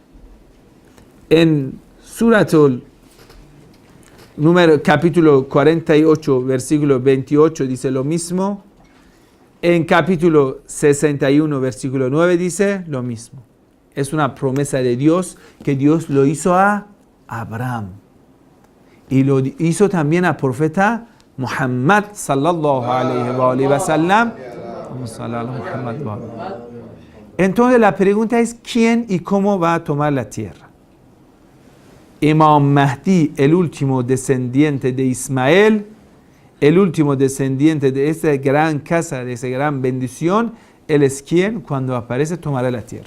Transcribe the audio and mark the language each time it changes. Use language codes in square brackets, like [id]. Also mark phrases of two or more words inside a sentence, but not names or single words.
[es] En Suratul capítulo 48, versículo 28 dice lo mismo. En capítulo 61, versículo 9 dice lo mismo. Es una promesa de Dios que Dios lo hizo a Abraham. Y lo hizo también al profeta Muhammad [ar] صلى الله عليه وسلم. [es] Entonces la pregunta es ¿quién y cómo va a tomar la tierra? Imam Mahdi, el último descendiente de Ismael, el último descendiente de esa gran casa, de esa gran bendición, él es quien cuando aparece tomará la tierra.